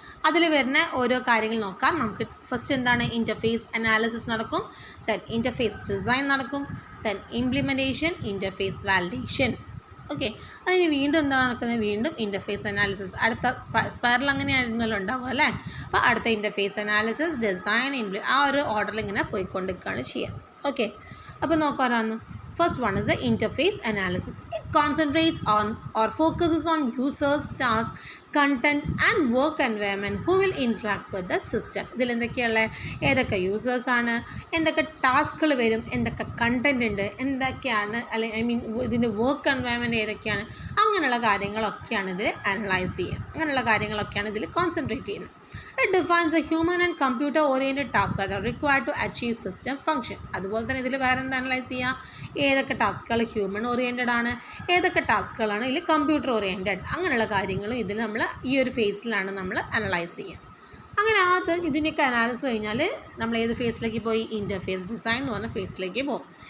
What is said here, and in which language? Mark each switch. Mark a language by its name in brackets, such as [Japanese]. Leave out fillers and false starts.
[Malayalam] അതിൽ വരുന്ന ഓരോ കാര്യങ്ങൾ നോക്കാം നമുക്ക്. ഫസ്റ്റ് എന്താണ്, ഇൻ്റർഫേസ് അനാലിസിസ് നടക്കും, ദെൻ ഇൻ്റർഫേസ് ഡിസൈൻ നടക്കും, then implementation, interface validation. Okay, അതിന് വീണ്ടും എന്താണ് നടക്കുന്നത്, വീണ്ടും ഇൻ്റർഫേസ് അനാലിസിസ്. അടുത്ത സ്പൈറൽ അങ്ങനെയായിരുന്നല്ലോ ഉണ്ടാവുക അല്ലേ. അപ്പോൾ അടുത്ത ഇൻ്റർഫേസ് അനാലിസിസ്, ഡിസൈൻ, ആ ഒരു ഓർഡറിൽ ഇങ്ങനെ പോയിക്കൊണ്ടിരിക്കുകയാണ് ചെയ്യുക. ഓക്കെ, അപ്പോൾ നോക്കാറാണ്. [English] First one is the interface analysis. It concentrates on or focuses on users, tasks, content and work environment who will interact with the system. [Malayalam] ഇതിൽ എന്തൊക്കെയുള്ള ഏതൊക്കെ യൂസേഴ്സ് ആണ്, എന്തൊക്കെ ടാസ്കുകൾ വരും, എന്തൊക്കെ കണ്ടൻറ് ഉണ്ട്, എന്തൊക്കെയാണ് ഇതിൻ്റെ വർക്ക് എൻവയൺമെൻറ്റ് ഏതൊക്കെയാണ്, അങ്ങനെയുള്ള കാര്യങ്ങളൊക്കെയാണ് ഇതിൽ അനലൈസ് ചെയ്യുക. അങ്ങനെയുള്ള കാര്യങ്ങളൊക്കെയാണ് ഇതിൽ കോൺസെൻട്രേറ്റ് ചെയ്യുന്നത്. [English] It defines a human and computer oriented tasks that are required to achieve system function. [Malayalam] അതുപോലെ തന്നെ ഇതിൽ വേറെ എന്താ അനലൈസ് ചെയ്യുക, ഏതൊക്കെ ടാസ്കുകൾ ഹ്യൂമൻ ഓറിയൻറ്റഡ് ആണ്, ഏതൊക്കെ ടാസ്കുകളാണ് ഇതിൽ കമ്പ്യൂട്ടർ ഓറിയൻറ്റഡ്, അങ്ങനെയുള്ള കാര്യങ്ങളും ഇതിൽ നമ്മൾ ഈ ഒരു ഫേസിലാണ് നമ്മൾ അനലൈസ് ചെയ്യുക. അങ്ങനെ ഇതിൻ്റെയൊക്കെ അനാലിസിസ് കഴിഞ്ഞാൽ നമ്മൾ ഏത് ഫേസിലേക്ക് പോയി, ഇൻ്റർഫേസ് ഡിസൈൻ എന്ന് പറഞ്ഞ ഫേസിലേക്ക് പോകും.